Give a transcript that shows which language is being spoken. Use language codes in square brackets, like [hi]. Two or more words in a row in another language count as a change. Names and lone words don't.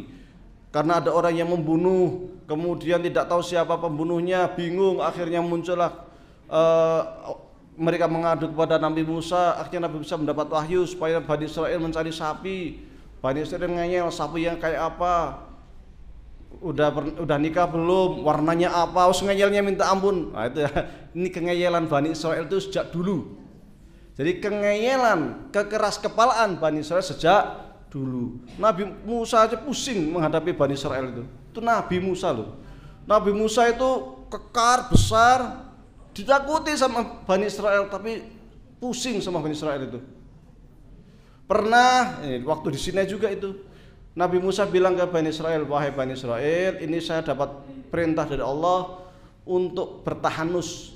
[id] Karena ada orang yang membunuh, kemudian tidak tahu siapa pembunuhnya, bingung, akhirnya muncullah mereka mengadu kepada Nabi Musa. Akhirnya Nabi Musa mendapat wahyu supaya Bani Israel mencari sapi. Bani Israel ngeyel, sapi yang kayak apa? Udah nikah belum? Warnanya apa? Ngeyelnya minta ampun. Nah, itu ya. Ini kengeyelan Bani Israel itu sejak dulu. Jadi kengeyelan, kekeras kepalaan Bani Israel sejak dulu. Nabi Musa aja pusing menghadapi Bani Israel itu. Itu Nabi Musa loh. Nabi Musa itu kekar, besar, ditakuti sama Bani Israel, tapi pusing sama Bani Israel itu. Pernah waktu di Sinai juga itu Nabi Musa bilang ke Bani Israel, wahai Bani Israel, ini saya dapat perintah dari Allah untuk bertahanus.